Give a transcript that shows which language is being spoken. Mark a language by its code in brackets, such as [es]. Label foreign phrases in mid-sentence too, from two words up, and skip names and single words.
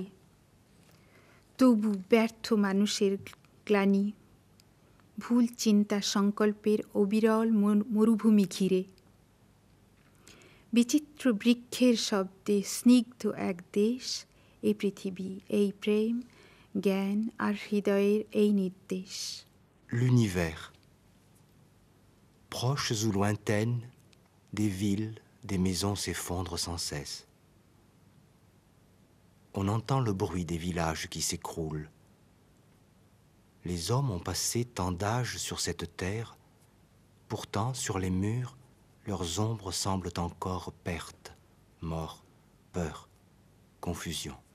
[bn] তবু ব্যর্থ মানুষের গ্লানি, ভুল চিন্তা সংকল্পের অবিরল মরুভূমি ঘিরে, বিচিত্র বৃক্ষের শব্দে স্নিগ্ধ এক দেশ, এই পৃথিবী, এই প্রেম, জ্ঞান আর হৃদয়ের এই নির্দেশ। [fr] L'univers. Proches ou lointaines, des villes, des maisons s'effondrent sans cesse. On entend le bruit des villages qui s'écroulent. Les hommes ont passé tant d'âges sur cette terre, pourtant sur les murs, leurs ombres semblent encore perte, mort, peur, confusion.